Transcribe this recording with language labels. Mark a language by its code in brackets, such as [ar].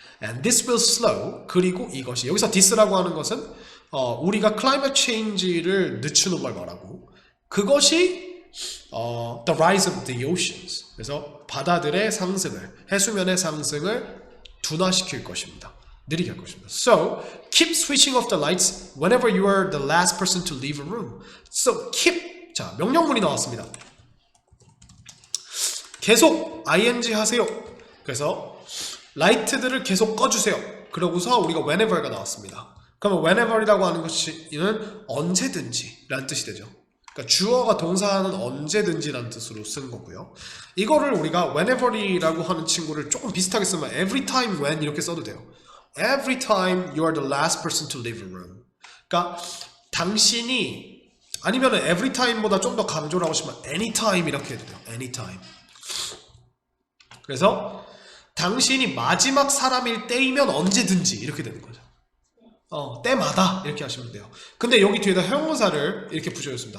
[en] And this will slow, [ko] 그리고 이것이, 여기서 this라고 하는 것은 우리가 climate change를 늦추는 걸 말하고, 그것이 [en] the rise of the oceans, [ko] 그래서 바다들의 상승을, 해수면의 상승을 둔화시킬 것입니다. 느리게 할 것입니다. [en] So, keep switching off the lights whenever you are the last person to leave a room. So, keep. [ko] 자, 명령문이 나왔습니다. 계속 ing 하세요. 그래서 라이트들을 계속 꺼주세요. 그러고서 우리가 whenever가 나왔습니다. 그러면 whenever이라고 하는 것은 언제든지 라는 뜻이 되죠. 그러니까 주어가 동사는 언제든지라는 뜻으로 쓴 거고요. 이거를 우리가 whenever이라고 하는 친구를 조금 비슷하게 쓰면 every time when 이렇게 써도 돼요. [en] Every time you are the last person to leave a room. [ko] 그러니까 당신이, 아니면 every time보다 좀 더 강조를 하고 싶으면 anytime 이렇게 해도 돼요. [en] anytime. [ko] 그래서 당신이 마지막 사람일 때이면 언제든지 이렇게 되는 거죠. 때마다 이렇게 하시면 돼요. 근데 여기 뒤에다 형용사를 이렇게 붙여줬습니다.